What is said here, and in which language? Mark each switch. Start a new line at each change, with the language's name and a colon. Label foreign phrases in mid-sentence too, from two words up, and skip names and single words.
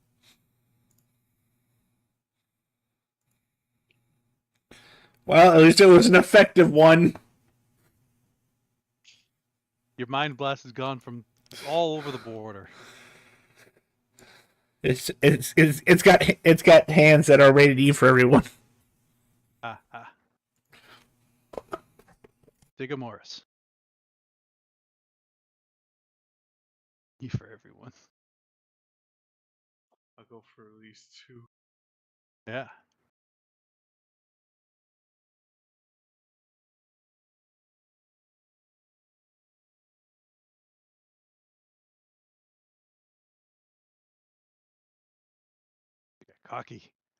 English: Well, at least it was an effective one. Your mind blast has gone from all over the border. It's got hands that are rated E for everyone. Ha ha. Digamorris. E for everyone. I'll go for at least 2. Yeah. You got cocky.